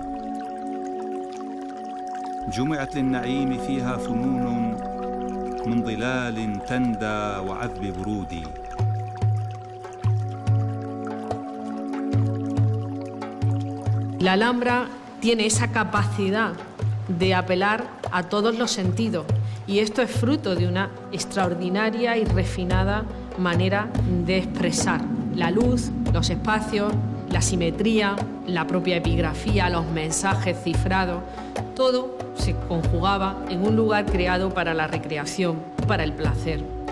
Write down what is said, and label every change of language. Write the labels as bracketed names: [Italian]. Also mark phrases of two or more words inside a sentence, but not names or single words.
[Arabic] جمعت للنعيم فيها فنون من ظلال تندى وعذب برود. [Spanish] La Alhambra tiene esa capacidad de apelar a todos los sentidos y esto es fruto de una extraordinaria y refinada manera de expresar la luz, los espacios, la simetría, la propia epigrafía, los mensajes cifrados, todo se conjugaba en un lugar creado para la recreación, para el placer.